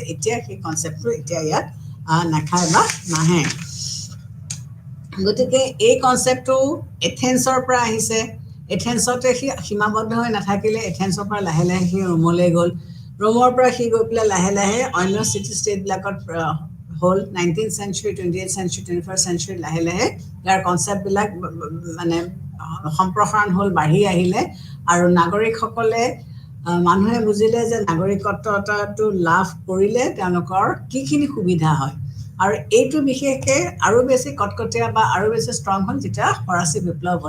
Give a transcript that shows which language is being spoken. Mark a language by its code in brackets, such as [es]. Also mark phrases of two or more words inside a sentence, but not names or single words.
[as] এতিয়া সেই কনচেপ্টটো এতিয়া ইয়াত নাখায় বা নাহে। গতিকে এই কনচেপ্টটো এথেন্সৰ পৰা আহিছে। এথেন্সতে সি সীমাবদ্ধ হৈ নাথাকিলে, এথেন্সৰ পৰা লাহে লাহে সি ৰোমলৈ গ'ল। ৰোমৰ পৰা সি গৈ পেলাই লাহে লাহে অন্য চিটি ষ্টেটবিলাকত হ'ল। [en] 19th century, 20th century, 21st century [as] লাহে লাহে ইয়াৰ কনচেপ্টবিলাক মানে সম্প্ৰসাৰণ হ'ল, বাঢ়ি আহিলে আৰু নাগৰিকসকলে মানুহে বুজিলে যে নাগৰিকত্বটো লাভ কৰিলে তেওঁলোকৰ কিখিনি সুবিধা হয়। আৰু এইটো বিশেষকৈ আৰু বেছি কটকটীয়া বা আৰু বেছি ষ্ট্ৰং হ'ল যেতিয়া ফৰাচী বিপ্লৱ হ'ল।